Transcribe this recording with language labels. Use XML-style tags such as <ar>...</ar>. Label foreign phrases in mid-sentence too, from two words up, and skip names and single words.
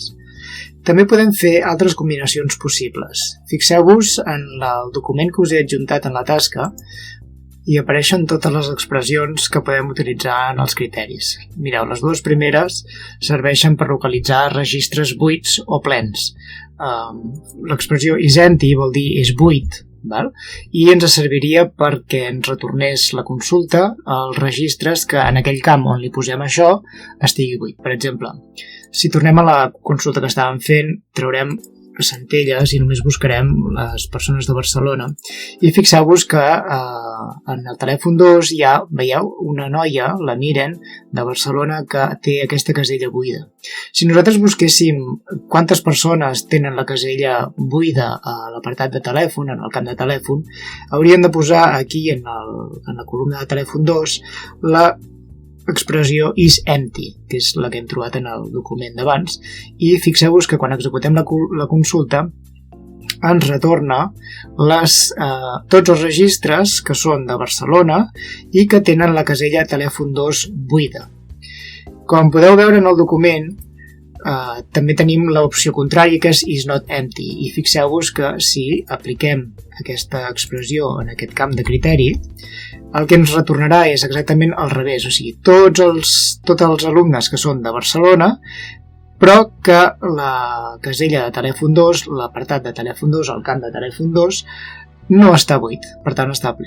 <ca>També podem fer altres combinacions possibles. Fixeu-vos en el document que us he adjuntat en la tasca i apareixen totes les expressions que podem utilitzar en els criteris. Mireu, les dues primeres serveixen per localitzar registres buits o plens. L'expressió</ca> <en>is empty</en> <ca>vol dir és buit, val? I ens serviria perquè ens retornés la consulta als registres que en aquell camp on li posem això estigui buit. Per exemple, si tornem a la consulta que estàvem fent, traurem Centelles i només buscarem les persones de Barcelona i fixeu-vos que en el telèfon 2 hi ha, veieu, una noia, la Miren, de Barcelona que té aquesta casella buida. Si nosaltres busquéssim quantes persones tenen la casella buida a l'apartat de telèfon, en el camp de telèfon, hauríem de posar aquí en la columna de telèfon 2 la expressió</ca> <en>is empty,</en> <ca>que és la que hem trobat en el document d'abans, i fixeu-vos que quan executem la consulta ens retorna tots els registres que són de Barcelona i que tenen la casella telèfon 2 buida. Com podeu veure en el document, també tenim l'opció contrària, que és</ca> <en>is not empty,</en> <ca>i fixeu-vos que si apliquem aquesta expressió en aquest camp de criteri, el que ens retornarà és exactament al revés, o sigui, tots els alumnes que són de Barcelona, però que la casella de telèfon 2, l'apartat de telèfon 2, el camp de telèfon 2, no està buit, per tant està ple.</ca>